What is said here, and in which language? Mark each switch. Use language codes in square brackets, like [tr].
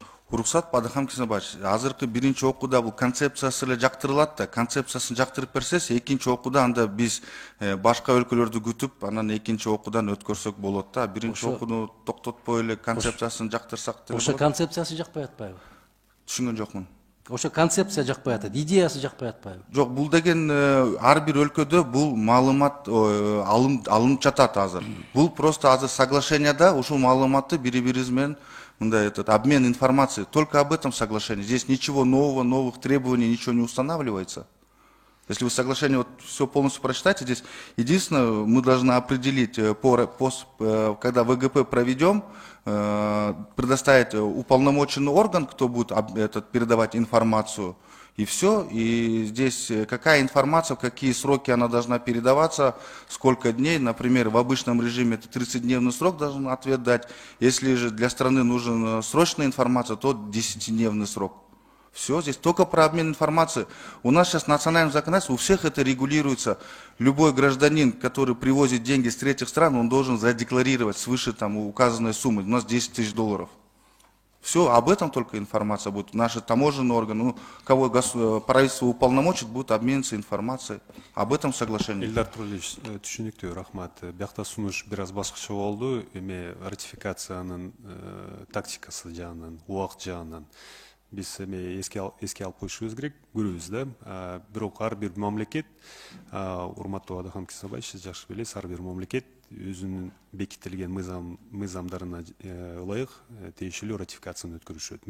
[ky] Уруксат Адхан Касымбаевич, азыркы биринчи окууда бул концепциясы эле жактырылат да, концепциясын жактырып берсес, экинчи окууда анда биз башка өлкөлөрдү күтүп, анан экинчи окуудан өткөрсөк болот да. Биринчи окууну токтотпой эле концепциясын жактырсак деп. Ошо концепциясы жакпай атпайбы? Түшүнгөн жокмун. Ошо концепция жакпай атат, идеясы жакпай атпайбы? Жок, бул деген ар бир өлкөдө бул маалымат алынып жатат азыр. Бул просто азыр соглашенияда ушул маалыматты бири-бирибиз менен [ru] этот обмен информацией. Только об этом соглашении. Здесь ничего нового, новых требований, ничего не устанавливается. Если вы соглашение вот все полностью прочитаете, здесь единственное, мы должны определить, когда ВГП проведем, предоставить уполномоченный орган, кто будет передавать информацию, и все. И здесь какая информация, в какие сроки она должна передаваться, сколько дней. Например, в обычном режиме это 30-дневный срок должен ответ дать. Если же для страны нужна срочная информация, то 10-дневный срок. Все, здесь только про обмен информацией. У нас сейчас национальное законодательство, у всех это регулируется. Любой гражданин, который привозит деньги с третьих стран, он должен задекларировать свыше там указанной суммы. У нас 10 тысяч долларов. Все, об этом только информация будет. Наши таможенные органы, ну, кого правительство уполномочит, будет обмениваться информацией. Об этом соглашении. [ky] Эльдар Туралевич, түшүнүктүү, рахмат. Биякта сунуш бир аз башкача болду. Эми ратификациянын тактикасы жагынан, убакыт жагынан биз эми эске алып коюшубуз керек, көрөбүз да. Бирок ар бир мамлекет, урматтуу Адахан Кисабаевич, сиз жакшы билесиз, ар бир мамлекет өзүнүн бекитилген мыйзамдарына ылайык тиешелүү ратификацияны өткөрүшөт.